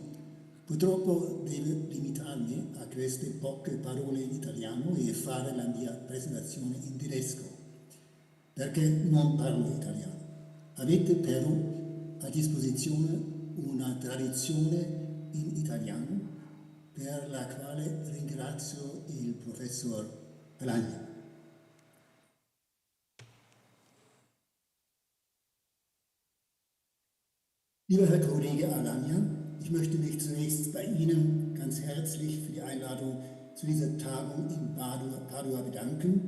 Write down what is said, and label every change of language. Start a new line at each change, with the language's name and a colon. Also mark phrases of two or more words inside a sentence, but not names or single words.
Italian: Purtroppo devo limitarmi a queste poche parole in italiano e fare la mia presentazione in tedesco, perché non parlo italiano. Avete però a disposizione una traduzione in italiano per la quale ringrazio il professor Alagna.
German: Lieber Herr Kollege Alagna, ich möchte mich zunächst bei Ihnen ganz herzlich für die Einladung zu dieser Tagung in Padua bedanken.